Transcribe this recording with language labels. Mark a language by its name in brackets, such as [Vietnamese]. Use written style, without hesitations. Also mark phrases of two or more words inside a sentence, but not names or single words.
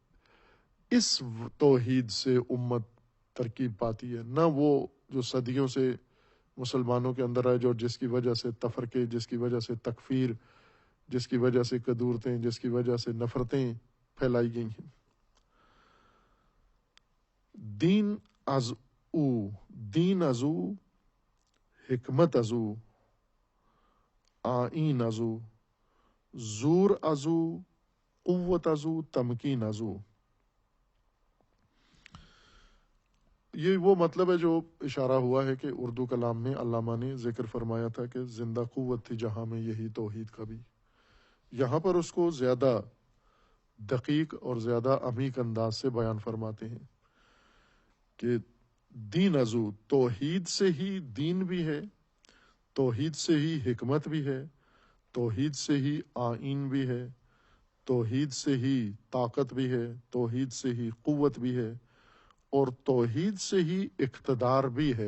[Urdu] اس توحید سے امت ترکیب پاتی ہے، نہ وہ جو صدیوں سے مسلمانوں کے اندر آئے، جو جس کی وجہ سے تفرقے، جس کی وجہ سے تکفیر، جس کی وجہ سے کدورتیں، جس کی وجہ سے نفرتیں پھیلائی گئی ہیں۔ [Persian] دین از او، دین ازو، حکمت ازو، آئین ازو، زور ازو، قوت ازو، تمکین ازو۔ [Urdu] یہ وہ مطلب ہے جو اشارہ ہوا ہے کہ اردو کلام میں علامہ نے ذکر فرمایا تھا کہ زندہ قوت تھی جہاں میں یہی توحید کا بھی۔ یہاں پر اس کو زیادہ دقیق اور زیادہ عمیق انداز سے بیان فرماتے ہیں کہ [Persian] دین ازو، [Urdu] توحید سے ہی دین بھی ہے، توحید سے ہی حکمت بھی ہے، توحید سے ہی آئین بھی ہے، توحید سے ہی طاقت بھی ہے، توحید سے ہی قوت بھی ہے، اور توحید سے ہی اقتدار بھی ہے۔